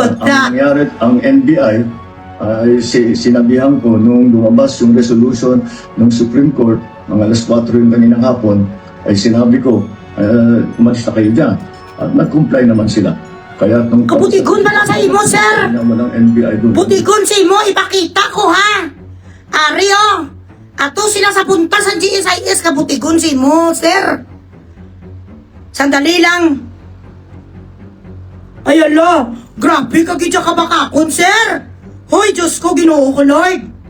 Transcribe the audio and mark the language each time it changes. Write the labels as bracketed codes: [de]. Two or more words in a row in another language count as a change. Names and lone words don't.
[tl] At ang nangyari, ang NBI, ay sinabihan ko nung lumabas yung resolution ng [en] Supreme Court, [tl] mga alas 4 yung kaninang hapon, ay sinabi ko, umalis na kayo dyan. At nag-comply naman sila. Kaya nung [hil] Kabutigon ba lang sa imo, sir? [tl] walang NBI doon. [hil] Butigon sa imo, ipakita ko ha. Ario, ato sila sa punta sa GSIS, kabutigon sa imo, sir. [tl] Sandali lang. [hil] Ay ala, grabe ka gidya ka bakakon, sir. Hoy, Diyos ko, Ginoo ko, Lord.